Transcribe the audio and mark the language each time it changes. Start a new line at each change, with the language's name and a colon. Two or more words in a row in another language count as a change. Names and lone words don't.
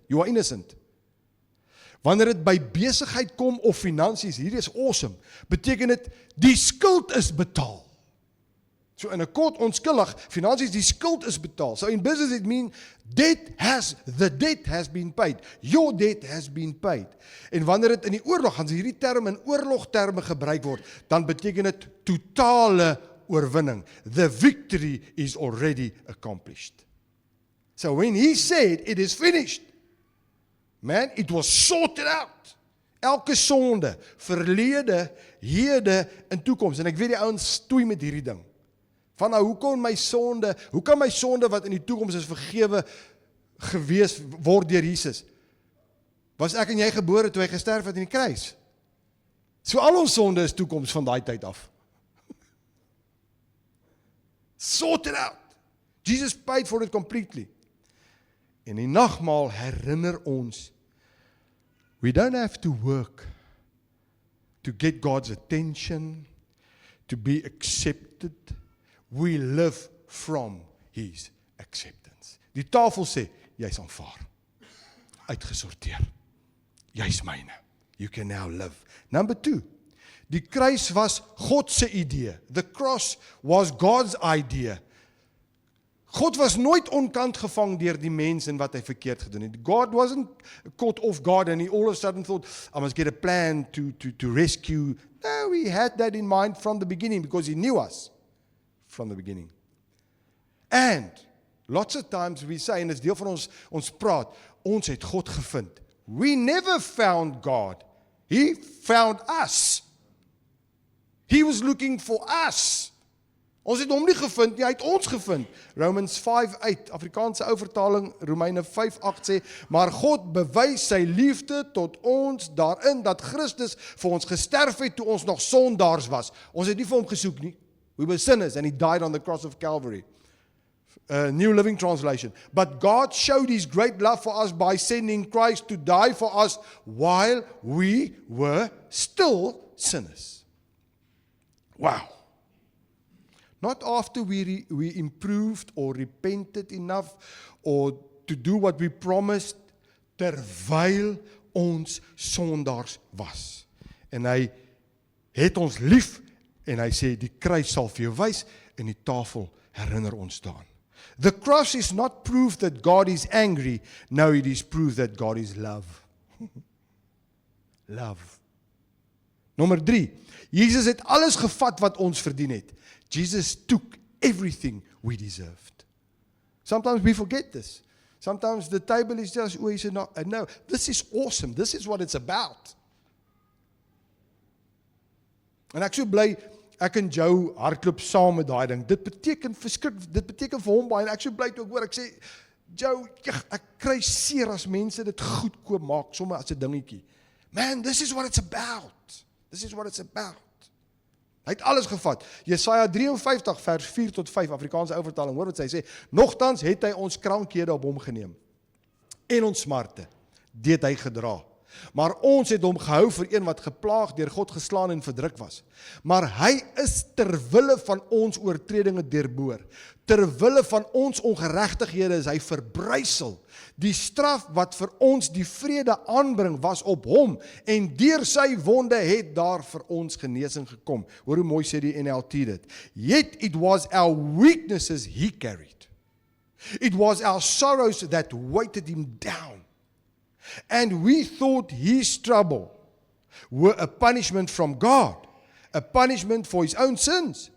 English: You are innocent.
Afrikaans: Wanneer dit by besigheid kom of finansies, hier is awesome, beteken dit die skuld is betaal. So in 'n court onskuldig, finansies, die skuld is betaal.
English: So in business it means the debt has been paid. Your debt has been paid.
Afrikaans: En wanneer dit in die oorlog, gaan hierdie term in oorlogterme gebruik word, dan beteken dit totale oorwinning.
English: The victory is already accomplished. So when he said it is finished, man, it was sorted out.
Afrikaans: Elke sonde, verlede, hede en toekoms. En ek weet die ouens stoei met hierdie ding. Van nou, hoe kan my sonde wat in die toekoms is vergewe gewees word deur Jesus? Was ek en jy gebore toe hy gesterf het in die kruis? So al ons sonde is toekoms van daai tyd af.
English: Sorted out. Jesus paid for it completely.
Afrikaans: En die nagmaal herinner ons,
English: we don't have to work to get God's attention, to be accepted. We live from His acceptance.
Afrikaans: Die tafel sê, jy's aanvaar, uitgesorteer, jy's myne,
English: you can now live. Number 2,
Afrikaans: die kruis was God se idee.
English: The cross was God's idea.
Afrikaans: God was nooit onkant gevang deur die mens en wat hy verkeerd gedoen het.
English: God wasn't caught off guard and he all of a sudden thought, I must get a plan to rescue. No, he had that in mind from the beginning because he knew us from the beginning. And lots of times we say,
Afrikaans: en dit is deel van ons praat, ons het God gevind.
English: We never found God. He found us. He was looking for us.
Afrikaans: Ons het hom nie gevind nie, hy het ons gevind. Romans 5:8, Afrikaanse ou vertaling, Romeine 5:8 sê, maar God bewys sy liefde tot ons daarin, dat Christus vir ons gesterf het toe ons nog sondaars was. Ons het nie vir hom gesoek nie.
English: We were sinners and he died on the cross of Calvary. New Living Translation. But God showed his great love for us by sending Christ to die for us while we were still sinners. Wow. Not after we improved or repented enough or to do what we promised,
Afrikaans: terwyl ons sondaars was. En hy het ons lief en hy sê die kruis sal vir jou wys en die tafel herinner ons daaraan.
English: The cross is not proof that God is angry, no, it is proof that God is love. Love.
Afrikaans: Nommer 3, Jesus het alles gevat wat ons verdien het.
English: Jesus took everything we deserved. Sometimes we forget this. Sometimes the table is just, oh, he said, no, this is awesome. This is what it's about.
Afrikaans: En ek so bly, ek en Joe hardloop saam met daai ding. Dit beteken vir hom baie, en ek so bly toe ek hoor, ek sê, Joe, ek kry seer as mense dit goedkoop maak, sommer as 'n dingetjie.
English: Man, this is what it's about. This is what it's about.
Afrikaans: Hy het alles gevat. Jesaja 53 vers 4 tot 5, Afrikaanse ou vertaling, hoor wat sy sê, nogtans het hy ons krankhede op hom geneem, en ons smarte, dit hy gedra. Maar ons het hom gehou vir een wat geplaag deur God geslaan en verdruk was. Maar hy is terwille van ons oortredinge deurboor. Terwille van ons ongeregtighede is hy verbrysel. Die straf wat vir ons die vrede aanbring was op hom en deur sy wonde het daar vir ons genesing gekom. Hoor hoe mooi sê die NLT dit.
English: Yet it was our weaknesses he carried. It was our sorrows that weighted him down. And we thought his trouble were a punishment from God, a punishment for his own sins.